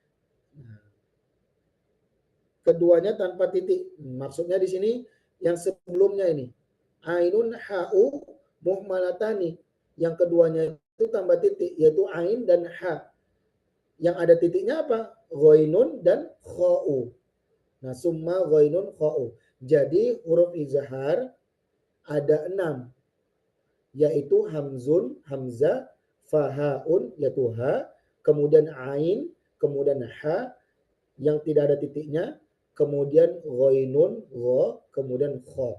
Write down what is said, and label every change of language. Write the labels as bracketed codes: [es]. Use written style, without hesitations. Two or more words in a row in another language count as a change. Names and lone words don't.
[id] Keduanya tanpa titik. Maksudnya di sini yang sebelumnya ini. [ar] عين حاء مهملتان. [id] Yang keduanya itu tambah titik, yaitu ain dan ha. Yang ada titiknya apa? Ghainun dan kha'u. Nah, [ar] ثم غين خاء. [id] Jadi huruf izhar ada 6. Yaitu hamzun, hamzah, fahaun, yaitu ha, kemudian ain, kemudian ha, yang tidak ada titiknya, kemudian ghainun, gha, kemudian kha.